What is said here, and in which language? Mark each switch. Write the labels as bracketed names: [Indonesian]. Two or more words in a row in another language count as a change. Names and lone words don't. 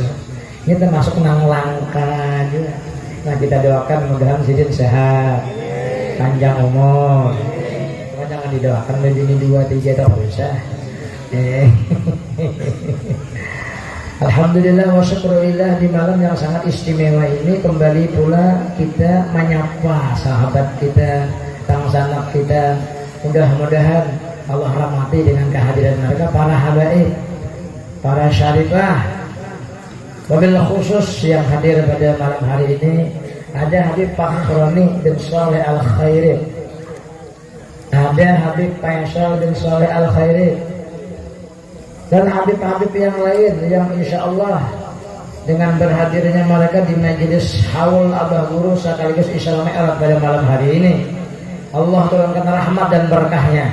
[Banjar] Ini termasuk nang langka juga. Nah kita doakan mudah-mudahan Sidin sehat, panjang umur. [Indonesian] Cuma jangan didoakan lebih ini 2-3 tak usah. [Arabic] Alhamdulillah wa syukurillah, [Indonesian] di malam yang sangat istimewa ini kembali pula kita menyapa sahabat kita, tangsanak kita. Mudah-mudahan Allah rahmati dengan kehadiran mereka, para habaib, para syarifah. [Arabic] Wabil khusus [Indonesian] yang hadir pada malam hari ini ada Habib Fakhroni bin Saleh Al-Khairi, ada Habib Faisal bin Saleh Al-Khairi, dan Habib-Habib yang lain yang [Arabic] insya Allah [Indonesian] dengan berhadirnya mereka di majelis haul Abah Guru sekaligus Isra Mi'raj pada malam hari ini, Allah turunkan rahmat dan berkahnya.